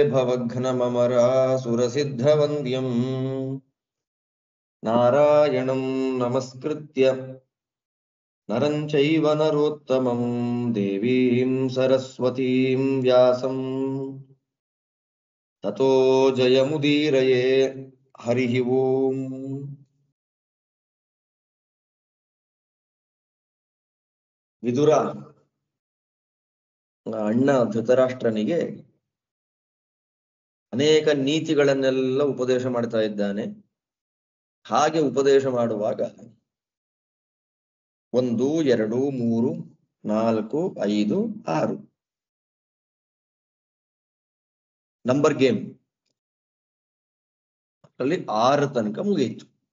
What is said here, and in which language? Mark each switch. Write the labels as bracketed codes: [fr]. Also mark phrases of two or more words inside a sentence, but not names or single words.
[sa] ಭವಘ್ನಮಮರಾಸುರಸಿದ್ಧವಂದ್ಯಂ ನಾರಾಯಣಂ ನಮಸ್ಕೃತ್ಯ ನರಂ ಚೈವ ನರೋತ್ತಮಂ ದೇವೀಂ ಸರಸ್ವತೀಂ ವ್ಯಾಸಂ ತತೋ ಜಯಮುದೀರಯೇ. ಹರಿ ಓಂ. [kn] ವಿದುರ ಅಣ್ಣ ಧೃತರಾಷ್ಟ್ರನಿಗೆ ಅನೇಕ ನೀತಿಗಳನ್ನೆಲ್ಲ ಉಪದೇಶ ಮಾಡ್ತಾ ಇದ್ದಾನೆ. ಹಾಗೆ ಉಪದೇಶ ಮಾಡುವಾಗ 1, 2, 3, 4, 5, 6 [en] number game [kn] ಅಲ್ಲಿ 6 ತನಕ ಮುಗಿಯಿತು.